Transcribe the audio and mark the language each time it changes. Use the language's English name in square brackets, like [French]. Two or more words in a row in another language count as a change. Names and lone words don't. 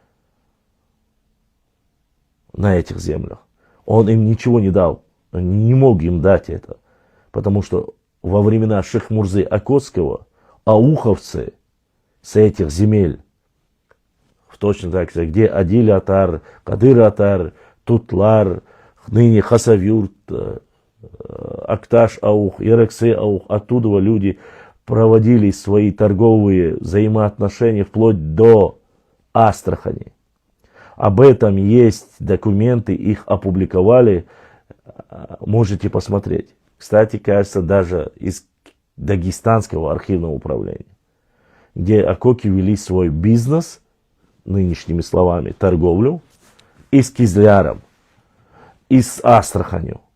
[Russian] На этих землях. Он им ничего не дал. Он не мог им дать это. Потому что во времена Шейх-Мурзы Окотского ауховцы с этих земель, точно так же, где Адиль-Атар, Кадыр-Атар, Тутлар, ныне Хасавюрт, Акташ-Аух, Ярексы-Аух, оттуда люди проводили свои торговые взаимоотношения вплоть до Астрахани. Об этом есть документы, их опубликовали, можете посмотреть. Кстати, кажется, даже из Дагестанского архивного управления, где акоки вели свой бизнес, нынешними словами, торговлю, и с Кизляром, и с Астраханью.